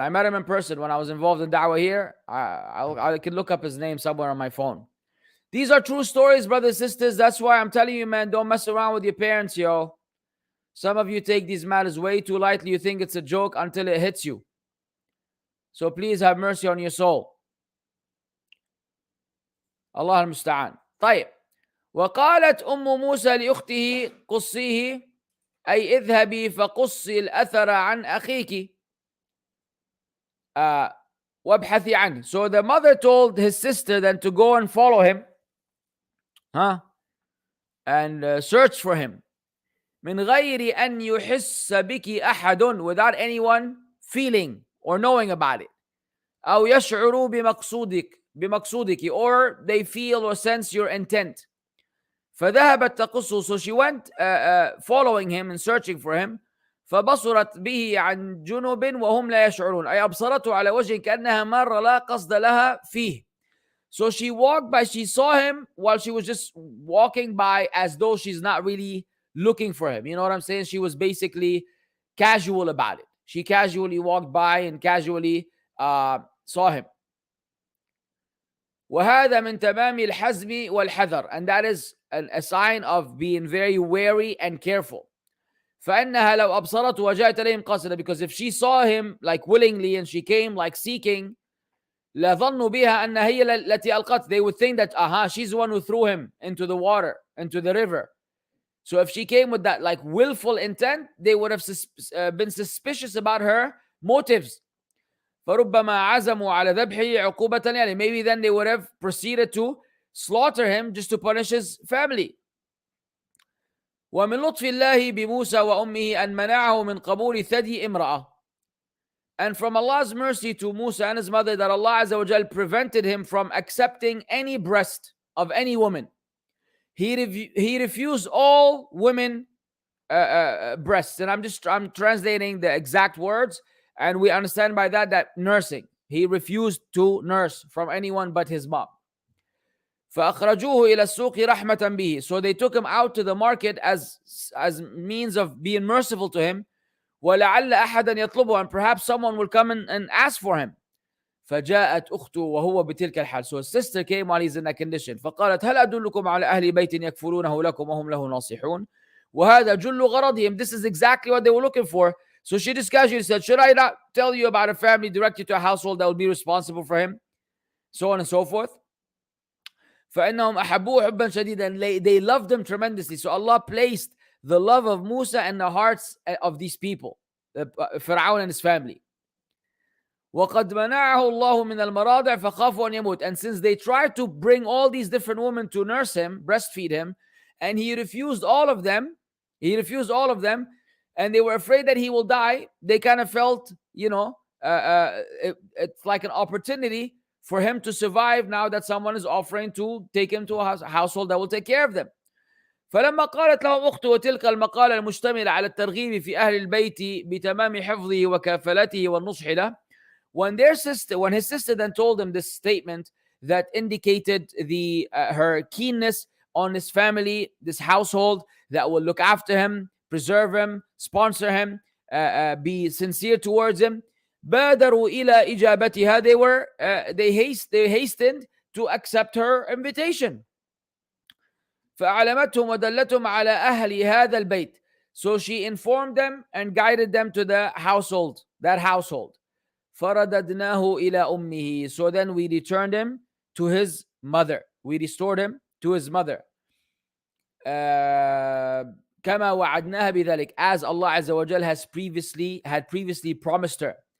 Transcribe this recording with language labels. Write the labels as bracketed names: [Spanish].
[English] I met him in person when I was involved in da'wah here. I can look up his name somewhere on my phone. These are true stories, brothers and sisters. That's why I'm telling you, man, don't mess around with your parents, yo. Some of you take these matters way too lightly. You think it's a joke until it hits you. So please have mercy on your soul. [Arabic] الله المستعان. طيب. وقالت موسى لأخته قصيه أي اذهبي فقصي الأثر عن أخيك وابحثي عنه. [English] So the mother told his sister then to go and follow him, and search for him. [Arabic] من غير أن يحس بك أحد, [English] without anyone feeling or knowing about it. [Arabic] أو يشعروا بمقصودك, [English] or they feel or sense your intent. [Arabic] فذهبت تقص, [English] so she went following him and searching for him. [Arabic] فبصرت به عن جنب وهم لا يشعرون, أي أبصرته على وجه كأنها مرة لا قصد لها فيه. [English] So she walked by, she saw him while she was just walking by as though she's not really looking for him. You know what I'm saying? She was basically casual about it. She casually walked by and casually saw him. [Arabic] وهذا من تمام الحزم والحذر, [English] and that is a sign of being very wary and careful. [Arabic] فإنها لو أبصرت وجاءت إليهم قاصدة, [English] because if she saw him like willingly and she came like seeking, [Arabic] لظنوا بها أن هي التي ألقت, [English] they would think that she's the one who threw him into the water, into the river. So if she came with that like willful intent, they would have been suspicious about her motives. [Arabic] فربما عزموا على ذبحه عقوبة يعني, [English] maybe then they would have proceeded to slaughter him just to punish his family. [Arabic] ومن لطف الله بموسى وأمه أن منعه من قبول ثدي امرأة. [English] And from Allah's mercy to Musa and his mother, that Allah Azza wa Jal prevented him from accepting any breast of any woman. He refused all women breasts, and I'm translating the exact words, and we understand by that nursing. He refused to nurse from anyone but his mom. [Arabic] فأخرجوه إلى السوق رحمة به. [English] So they took him out to the market as means of being merciful to him. [Arabic] ولعل أحدا يطلبه, [English] and perhaps someone will come and ask for him. [Arabic] فجاءت أخته وهو بتلك الحال. [English] So his sister came while he's in that condition. [Arabic] فقالت هل أدلكم على أهل بيت يكفلونه لكم وهم له ناصحون. وهذا جل غرضهم. [English] This is exactly what they were looking for. So she just casually said, should I not tell you about a family, direct you to a household that will be responsible for him? So on and so forth. [Arabic] فإنهم أحبوه حبا شديدا. [English] They loved him tremendously. So Allah placed the love of Musa in the hearts of these people, Pharaoh and his family. [Arabic] وَقَدْ مَنَعَهُ اللَّهُ مِنَ الْمَرَاضِعِ فَخَافُوا أَنْ يَمُوتَ. [English] And since they tried to bring all these different women to nurse him, breastfeed him, and he refused all of them, and they were afraid that he will die, they kind of felt, it's like an opportunity for him to survive now that someone is offering to take him to a household that will take care of them. [Arabic] فلما قالت لهم أخته تلك المقالة المشتملة على الترغيب في أهل البيت بتمام حفظه وكفالته والنصح له. [English] When his sister then told him this statement that indicated her keenness on his family, this household that will look after him, preserve him, sponsor him, be sincere towards him, [Arabic] بادروا إلى إجابتها. [English] They hastened to accept her invitation. [Arabic] فأعلمتهم ودلتهم على أهل هذا البيت. [English] So she informed them and guided them to the household, that household. [Arabic] فرددناه إلى أمه. [English] So then we returned him to his mother. We restored him to his mother. [Arabic] كما وعدناها بذلك, [English] as Allah Azza wa Jal had previously promised her.